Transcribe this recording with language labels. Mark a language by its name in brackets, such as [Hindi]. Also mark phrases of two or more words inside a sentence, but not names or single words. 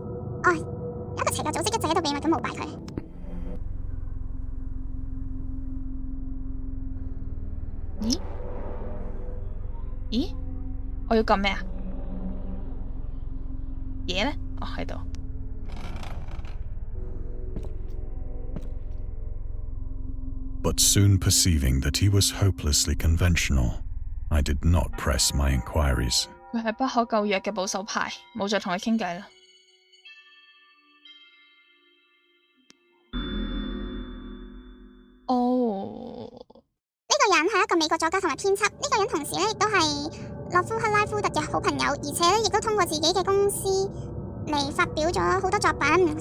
[Cantonese] 有一個邪教組織一直喺度秘密咁膜拜佢。咦？我要撳咩啊？嘢呢？喺度。 [English] But soon perceiving that he was hopelessly conventional, I did not press my inquiries. [Cantonese] 佢係不可救藥嘅保守派，冇再同佢傾偈啦。呢個人係一個美國作家同埋編輯，呢個人同時亦都係洛夫克拉夫特嘅好朋友，而且亦都通過自己嘅公司嚟發表咗好多作品。